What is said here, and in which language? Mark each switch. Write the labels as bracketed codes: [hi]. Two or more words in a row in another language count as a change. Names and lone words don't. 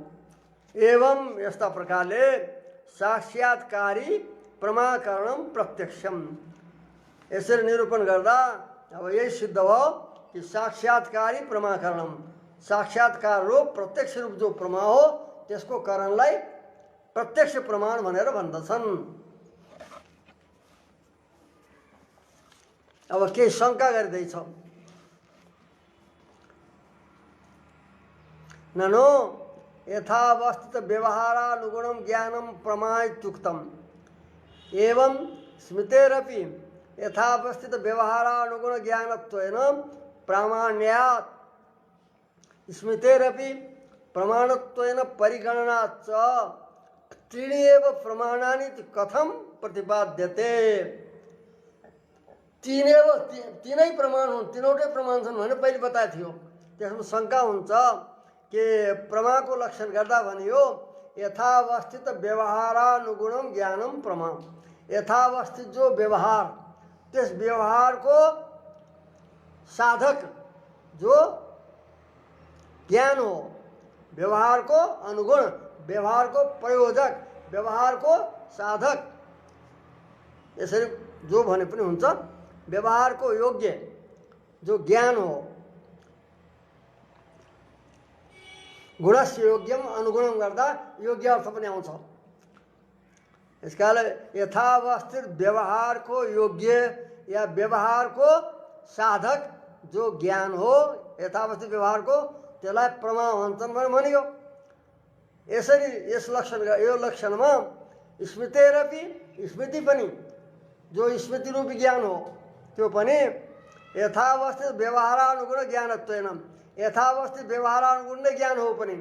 [ne] एवं यस्ता प्रकारले [sa] साक्षात्कारी प्रमाकरणम प्रत्यक्षम, [ne] यसरी निरूपण गर्दा अब यही सिद्ध भयो कि [sa] साक्षात्कारी प्रमाकरणम, [ne] साक्षात्कार रूप प्रत्यक्ष रूप जो प्रमा हो त्यसको करणलाई प्रत्यक्ष प्रमाण भनेर भन्दछन्। अब केही शङ्का गरिँदैछ। [sa] ननो यथावस्थित व्यवहारानुगुणं ज्ञानं प्रमाइत्युक्तम् एवं स्मृतेरपि यथावस्थित व्यवहारानुगुण ज्ञानत्वेन प्रामाण्यात् स्मृतेरपि प्रमाणत्वेन परिगणनाच्च त्रीणि एव प्रमाणानि कथं प्रतिपाद्यते। [ne] तीनै प्रमाण हुन्, तीनवटै प्रमाण छन् भने पहिले बताएको थियो। त्यसमा शङ्का हुन्छ कि प्रमाको लक्षण गर्दा भनियो [sa] यथावस्थित व्यवहारानुगुणम ज्ञानम प्रमा। [ne] यथावस्थित जो व्यवहार, त्यस व्यवहारको साधक जो ज्ञान हो, व्यवहारको अनुगुण, व्यवहारको प्रयोजक, व्यवहारको साधक, यसरी जो भने पनि हुन्छ। व्यवहारको योग्य जो ज्ञान हो [sa] गुणस्य योग्यम अनुगुणम [ne] गर्दा योग्य अर्थ पनि आउँछ। यसकारण यथावस्थित व्यवहार को योग्य या व्यवहार को साधक जो ज्ञान हो यथावस्थित व्यवहार को त्यसलाई प्रमा भन्छन् भनेर भनियो। यसरी यस लक्षण यो लक्षणमा स्मृतिरपि स्मृति पनि जो स्मृति रूपी ज्ञान हो त्यो पनि [sa] यथावस्थित व्यवहारानुगुण ज्ञानत्वेन [ne] यथावस्थित व्यवहारानुगुण नै ज्ञान हो पनि।